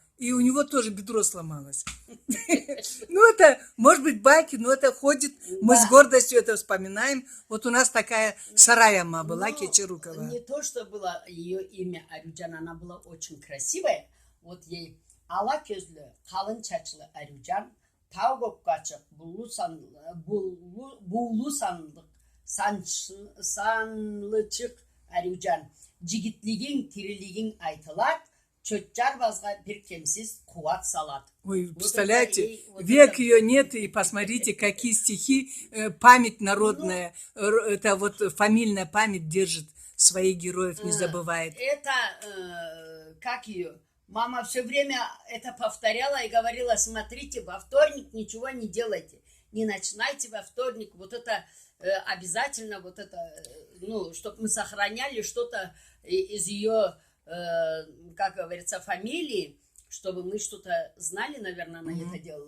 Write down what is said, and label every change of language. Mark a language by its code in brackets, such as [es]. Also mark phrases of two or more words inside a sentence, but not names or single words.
[ru] И у него тоже бедро сломалось. Ну, это, может быть, байки, но это ходит. Мы с гордостью это вспоминаем. Вот у нас такая Сараяма была, Кечерукова. Не то, что было ее имя Арюджан, она была очень красивая. Вот ей [krc] ала көзлü, kalın çaçlı Arücan, tau kopkaçık, buğulu sanlıçık Arücan, jigitligin, tiriligin aytılar, çötçar bazga bir kemsiz kuvat salat. [ru] Ой, представляете, век ее нет, и посмотрите, какие стихи, память народная, это вот фамильная память держит, своих героев не забывает. Это, как ее... Мама все время это повторяла и говорила, смотрите, во вторник ничего не делайте, не начинайте во вторник, вот это обязательно, вот это, чтобы мы сохраняли что-то из ее, как говорится, фамилии, чтобы мы что-то знали, наверное, она это делала.